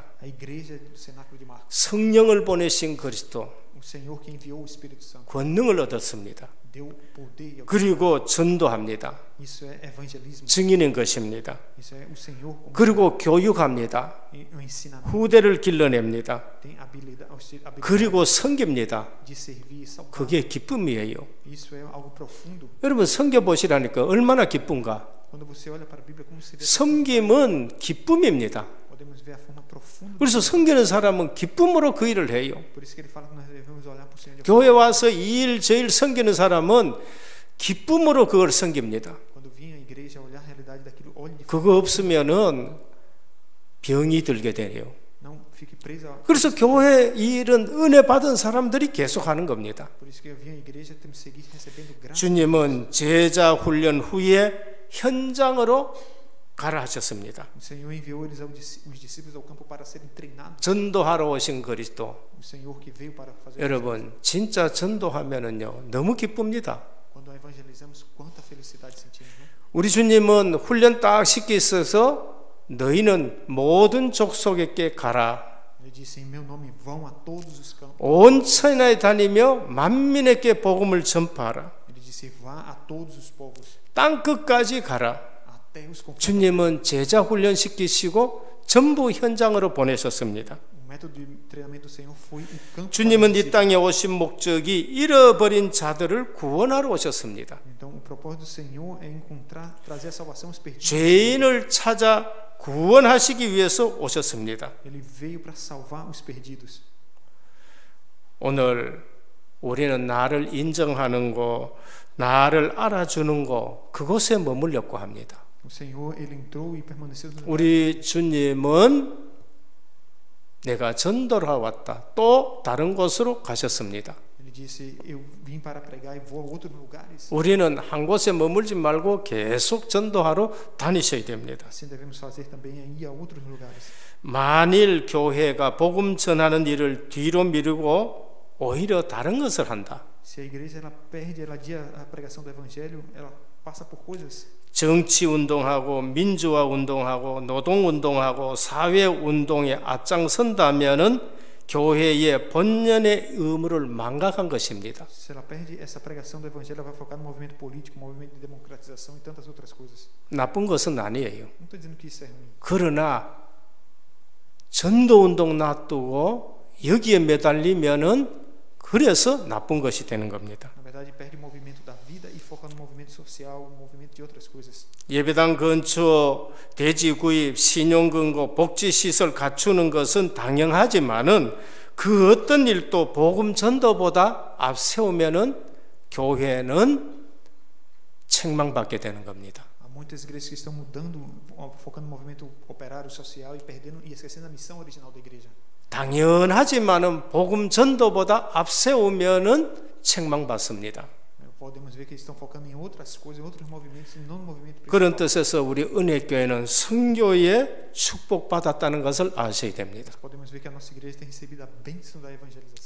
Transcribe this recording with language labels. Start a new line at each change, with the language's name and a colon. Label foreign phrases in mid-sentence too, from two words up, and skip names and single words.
Portuguese: A igreja do cenáculo de Marcos.
Korean: 성령을 보내신 그리스도,
Portuguese: O Senhor que enviou o Espírito Santo.
Korean: 권능을 얻었습니다.
Portuguese: Deu poder.
Korean: 그리고 전도합니다.
Portuguese: Isso é evangelismo.
Korean: 증인인 것입니다.
Portuguese: Isso é o Senhor como
Korean: 그리고 교육합니다.
Portuguese: o ensinamento.
Korean: 후대를 길러냅니다.
Portuguese: Tem habilidade
Korean: 그리고 섬깁니다.
Portuguese: de servir e salvar.
Korean: 그게 기쁨이에요.
Portuguese: Isso é algo profundo.
Korean: 여러분 섬겨보시라니까 얼마나 기쁜가.
Portuguese: Quando você olha para a Bíblia, como se vê.
Korean: 섬김은 기쁨입니다.
Portuguese: Podemos ver a forma profunda.
Korean: 그래서 섬기는 사람은 기쁨으로 그 일을 해요.
Portuguese: Por isso que ele fala que nós devemos olhar para o Senhor.
Korean: 교회 와서 이 일 저 일 섬기는 사람은 기쁨으로 그걸 섬깁니다.
Portuguese: Quando vim à igreja olhar a realidade daquilo, olhe de
Korean: 그거 없으면은 병이 들게 돼요.
Portuguese: não fique preso.
Korean: 그래서 교회 이 일은 은혜 받은 사람들이 계속 하는 겁니다.
Portuguese: Por isso que eu vim à igreja, temos que seguir recebendo graça.
Korean: 주님은 제자 훈련 후에 현장으로 가라 하셨습니다.
Portuguese: O Senhor enviou eles os discípulos ao campo para serem treinados.
Korean: 전도하러 오신 그리스도.
Portuguese: O Senhor que veio para fazer.
Korean: 여러분 진짜 전도하면은요 너무 기쁩니다.
Portuguese: Quando evangelizamos, quanta felicidade sentimos, né?
Korean: 우리 주님은 훈련 딱 시켜 있어서 너희는 모든 족속에게 가라.
Portuguese: Ele disse: em meu nome vão a todos os campos.
Korean: 온 천하에 다니며 만민에게 복음을 전파하라.
Portuguese: Ele disse: vá a todos os povos,
Korean: 땅 끝까지 가라.
Portuguese: até os confins.
Korean: 주님은 제자 훈련 시키시고 전부 현장으로 보내셨습니다.
Portuguese: O método de treinamento do Senhor foi o campo.
Korean: 주님은 이 땅에 오신 목적이 잃어버린 자들을 구원하러 오셨습니다.
Portuguese: Então, o propósito do Senhor é encontrar, trazer a salvação aos perdidos.
Korean: 죄인을 찾아 구원하시기 위해서 오셨습니다.
Portuguese: Ele veio para salvar os perdidos.
Korean: 오늘 우리는 나를 인정하는 거, 나를 알아주는 거, 그곳에 머물렸고 합니다.
Portuguese: O Senhor, ele entrou e permaneceu no lugar.
Korean: 우리 주님은 내가 전도하러 왔다. 또 다른 곳으로 가셨습니다.
Portuguese: Ele disse: eu vim para pregar e vou a outros lugares.
Korean: 우리는 한 곳에 머물지 말고 계속 전도하러 다니셔야 됩니다.
Portuguese: Assim devemos fazer também, é ir a outros lugares.
Korean: 만일 교회가 복음 전하는 일을 뒤로 미루고 오히려 다른 것을 한다.
Portuguese: Se a igreja ela perde, ela adia a pregação do evangelho, ela passa por coisas.
Korean: 정치 운동하고 민주화 운동하고 노동 운동하고 사회 운동에 앞장선다면은 교회의 본연의 의무를 망각한 것입니다.
Portuguese: Se ela perde essa pregação do evangelho, ela vai focar no movimento político, movimento de democratização e tantas outras coisas.
Korean: 나쁜 것은 아니에요.
Portuguese: Não estou dizendo que isso é ruim.
Korean: 그러나 전도 운동 놔두고 여기에 매달리면은 그래서 나쁜 것이 되는 겁니다.
Portuguese: Na verdade, perde o movimento da vida e foca no movimento social, no movimento de outras coisas.
Korean: 예배당 근처 대지 구입, 신용금고, 복지시설 갖추는 것은 당연하지만은 그 어떤 일도 복음 전도보다 앞세우면은 교회는 책망받게 되는 겁니다.
Portuguese: Há muitas igrejas que estão mudando, focando no movimento operário, social e perdendo e esquecendo a missão original da igreja.
Korean: 당연하지만은 복음 전도보다 앞세우면은 책망받습니다.
Portuguese: Podemos ver que eles estão focando em outras coisas, em outros movimentos, e não no movimento
Korean: 그런
Portuguese: principal.
Korean: 뜻에서 우리 은혜교회는 선교에 축복받았다는 것을 아셔야 됩니다.
Portuguese: Podemos ver que a nossa igreja tem recebido a bênção da evangelização.